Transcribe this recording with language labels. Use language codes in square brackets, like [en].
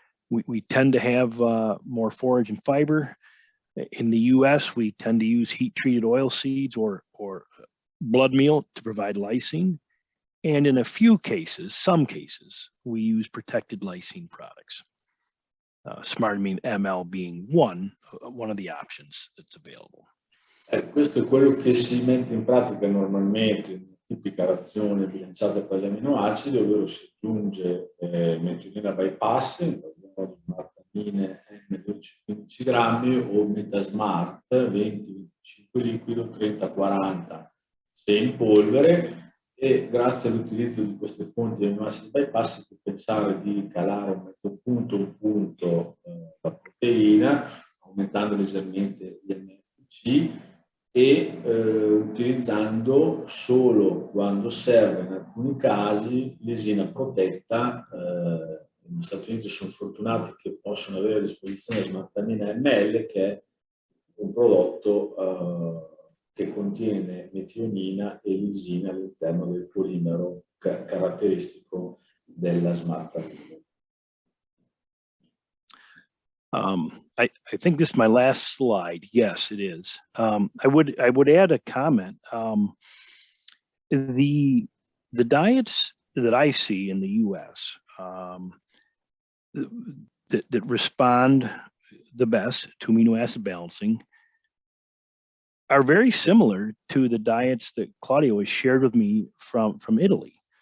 [en] We tend to have more forage and fiber. In the US, we tend to use heat-treated oil seeds or blood meal to provide lysine. And in a few cases, some cases, we use protected lysine products. SmartAmine ML being one of the options that's available. [it] Questo è quello che si mette in pratica normalmente in una tipica razione bilanciata per gli aminoacidi, ovvero si aggiunge metionina bypass, smartamine M12-15 grammi o metasmart 20-25 liquido, 30-40 se in polvere, e grazie all'utilizzo di queste fonti di aminoacidi bypass si può pensare di calare mezzo punto, un punto la proteina, aumentando leggermente gli NFC e utilizzando solo quando serve, in alcuni casi, l'esina protetta. Negli Stati Uniti sono fortunati che possono avere a disposizione smartamina ML, che è un prodotto che contiene metionina e lisina all'interno del polimero caratteristico della smartamina. [en] I think this is my last slide. Yes, it is. I would add a comment. The diets that I see in the U.S. That respond the best to amino acid balancing are very similar to the diets that Claudio has shared with me from Italy.